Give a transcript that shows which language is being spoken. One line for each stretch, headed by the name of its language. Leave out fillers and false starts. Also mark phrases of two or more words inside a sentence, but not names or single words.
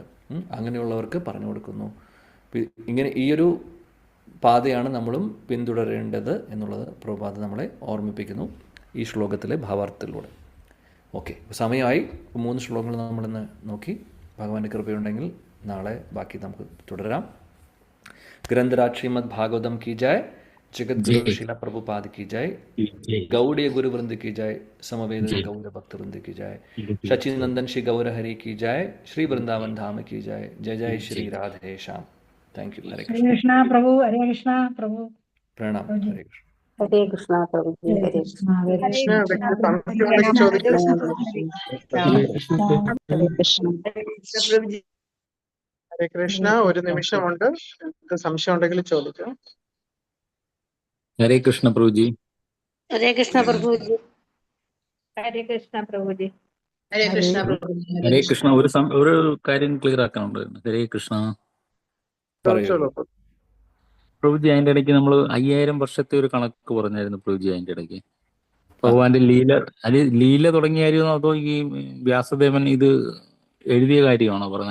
Malayalam: അങ്ങനെയുള്ളവർക്ക് പറഞ്ഞു കൊടുക്കുന്നു. ഇങ്ങനെ ഈ ഒരു പാതയാണ് നമ്മളും പിന്തുടരേണ്ടത് എന്നുള്ളത് പ്രഭുപാദ് നമ്മളെ ഓർമ്മിപ്പിക്കുന്നു ഈ ശ്ലോകത്തിലെ ഭാവാർത്ഥത്തിലൂടെ. ഓക്കെ, സമയമായി. 3 ശ്ലോകങ്ങൾ നമ്മളിന്ന് നോക്കി. ഭഗവാന്റെ കൃപയുണ്ടെങ്കിൽ നാളെ ബാക്കി നമുക്ക് തുടരാം.
Hindi: ഗ്രന്ഥരാജ് ശ്രീമദ് ഭാഗവതം की जय, जगद्गुरु शिला प्रभुपाद की जय, गौड़ीय गुरु वृंद की जय, समवेद गौर भक्त वृंद की जय, सचिनंदन श्री गौर हरि की जय, श्री वृंदावन धाम की जय. जय जय श्री राधे श्याम.
English: Thank you.
Hindi: हरे कृष्णा प्रभु. हरे कृष्णा प्रभु. प्रणाम. हरे कृष्ण.
Malayalam: ഹരേ കൃഷ്ണ പ്രഭുജി. ഹരേ കൃഷ്ണ. കൃഷ്ണ വ്യക്തി സംശയം പ്രഭുജി. ഹരേ കൃഷ്ണ. ഒരു നിമിഷമുണ്ട്, സംശയം ഉണ്ടെങ്കിൽ ചോദിക്കാം. ഹരേ കൃഷ്ണ പ്രഭുജി. ഹരേ കൃഷ്ണ പ്രഭുജി.
Hindi: हरे कृष्णा प्रभु जी.
Malayalam: ഹരേ കൃഷ്ണ പ്രഭുജി. ഹരേ കൃഷ്ണ. ഒരു കാര്യം ക്ലിയർ ആക്കാനുണ്ടായിരുന്നു. ഹരേ കൃഷ്ണ ചോദിച്ചോളൂ. പ്രഭുജി. അതിന്റെ ഇടയ്ക്ക് നമ്മൾ 5000 വർഷത്തെ ഒരു കണക്ക് പറഞ്ഞായിരുന്നു പ്രഭുജി. അതിന്റെ ഇടയ്ക്ക് ഭഗവാന്റെ ലീല തുടങ്ങിയ കാര്യമാണോ അതോ ഈ വ്യാസദേവൻ ഇത് എഴുതിയ കാര്യമാണോ പറഞ്ഞത്?